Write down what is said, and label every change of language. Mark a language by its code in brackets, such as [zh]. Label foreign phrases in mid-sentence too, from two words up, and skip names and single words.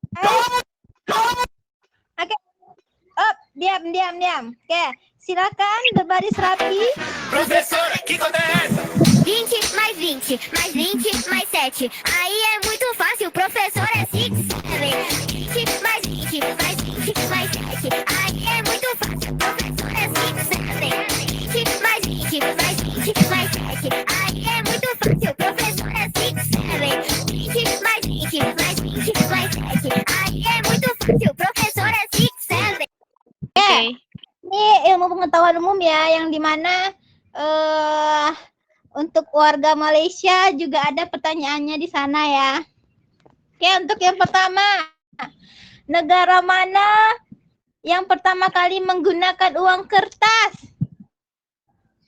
[id] Oke, diam. Oke, silakan berbaris rapi. [pt] Professora, que conta é essa? 20 mais 20, mais 20, mais 7. Aí é muito fácil, professor é 6, 7. 20 mais 20, mais 20, mais 7. Aí é muito fácil, professor é 6, 7. 20 mais 20, mais 20, mais 7. Aí é muito fácil, professor é 6, 7. 20 mais 20, mais 20, mais 7. Aí é muito fácil, professor é 6, 7. [id] Oke. Ini ilmu pengetahuan umum ya, yang dimana untuk warga Malaysia juga ada pertanyaannya di sana ya. Oke, untuk yang pertama, negara mana yang pertama kali menggunakan uang kertas?